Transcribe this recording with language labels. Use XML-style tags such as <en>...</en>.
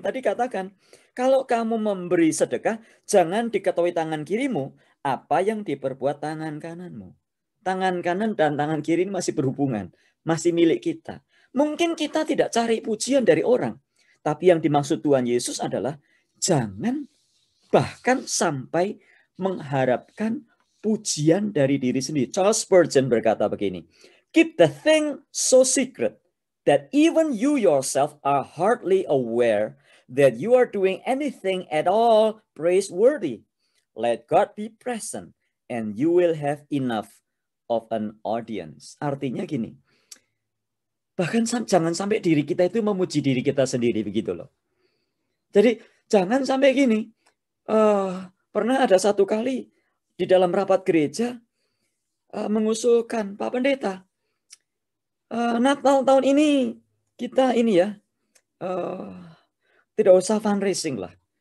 <id>Tadi katakan, kalau kamu memberi sedekah, jangan diketahui tangan kirimu apa yang diperbuat tangan kananmu. Tangan kanan dan tangan kiri masih berhubungan, masih milik kita. Mungkin kita tidak cari pujian dari orang. Tapi yang dimaksud Tuhan Yesus adalah jangan bahkan sampai mengharapkan pujian dari diri sendiri.</id> <en>Charles Spurgeon</en> <id>berkata begini,</id> <en>keep the thing so secret that even you yourself are hardly aware that you are doing anything at all praiseworthy. Let God be present and you will have enough of an audience.</en> <id>Artinya gini, bahkan jangan sampai diri kita itu memuji diri kita sendiri, begitu loh. Jadi jangan sampai gini, pernah ada satu kali di dalam rapat gereja mengusulkan, Pak Pendeta, Natal tahun ini kita ini ya, tidak usah fundraising lah.</id>